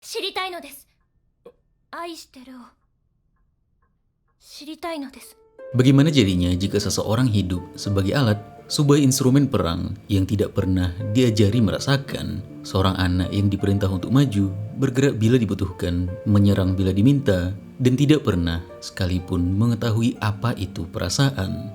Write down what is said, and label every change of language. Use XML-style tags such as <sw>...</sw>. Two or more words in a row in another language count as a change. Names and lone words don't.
<ja>知りたいのです。愛してるを知りたいのです。</ja> <id>Bagaimana jadinya jika seseorang hidup sebagai alat, sebuah instrumen perang yang tidak pernah diajari merasakan? Seorang anak yang diperintah untuk maju, bergerak bila dibutuhkan, menyerang bila diminta, dan tidak pernah sekalipun mengetahui apa itu perasaan.</id>